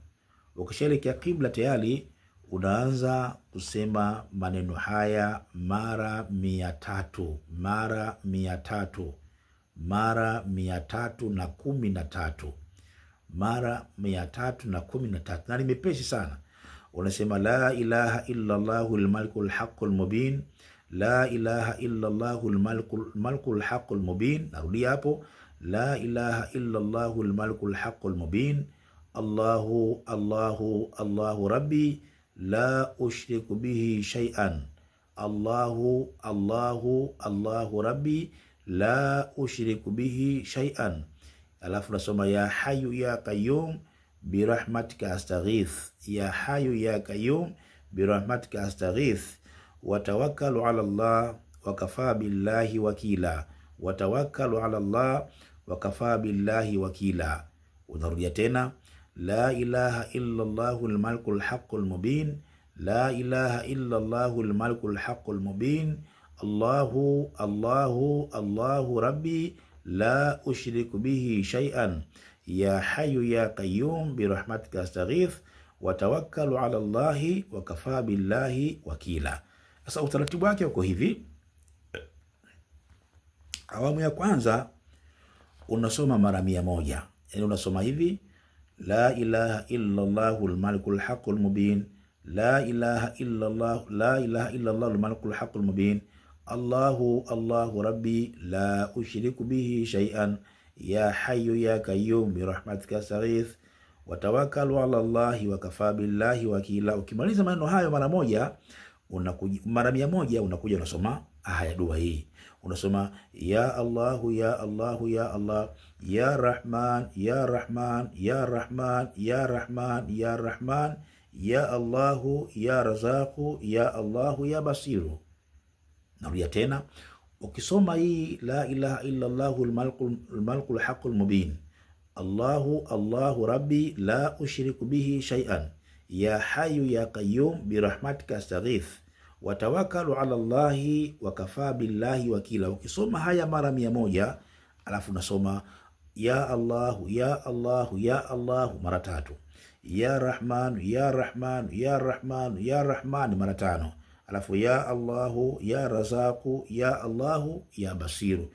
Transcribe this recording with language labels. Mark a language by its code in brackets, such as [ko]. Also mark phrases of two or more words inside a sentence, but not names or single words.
[sw] Ukishaelekea qibla tayari, unaanza kusema maneno haya mara 300, mara 300, mara 313, mara 313. Na ni mepesi sana. [ar] unasema لا إله إلا الله الملك الحق المبين، لا إله إلا الله الملك الحق المبين. [sw] Narudia hapo, [ar] لا إله إلا الله الملك الحق المبين، الله الله الله ربي لا أشرك به شيئا، الله الله الله ربي لا أشرك به شيئا. [sw] Alafu nasoma [ar] يا حي يا قيوم برحمتك أستغيث, يا حي يا قيوم برحمتك أستغيث، وتوكل على الله وكفى بالله وكيلا، وتوكل على الله وكفى بالله وكيلا. [sw] Unarudia tena, [ar] لا إله إلا الله الملك الحق المبين، لا إله إلا الله الملك الحق المبين، الله الله الله ربي لا أشرك به شيئا، يا حي يا قيوم برحمتك أستغيث, وتوكل على الله وكفى بالله وكيلا. [sw] Sasa utaratibu wake uko hivi. Awamu ya kwanza unasoma mara 100, yani unasoma hivi, [ar] لا إله إلا الله الملك الحق المبين، لا إله إلا الله، لا إله إلا الله الملك الحق المبين، الله الله ربي لا أشرك به شيئا، يا حي يا قيوم برحمتك أستغيث, وتوكل على الله وكفى بالله وكيلا. [sw] Ukimaliza maneno hayo mara 100, unakuja mara 100 unakuja unasoma haya dua hii. [ar] Unasoma يا الله يا الله يا الله، يا رحمن يا رحمن يا رحمن يا رحمن يا رحمن، يا الله يا رزاق يا الله يا بصير. [sw] Narudia tena, ukisoma hii [ar] لا إله إلا الله الملك الحق المبين، الله الله ربي لا أشرك به شيئا، يا حي يا قيوم برحمتك أستغيث, وتوكل على الله وكفى بالله وكيلا. [sw] Ukisoma haya mara 100, alafu nasoma [ar] يا الله يا الله يا الله mara 3, يا رحمن يا رحمن يا رحمن يا رحمن [sw] mara 5, alafu [ar] يا الله يا رزاق يا الله يا بصير.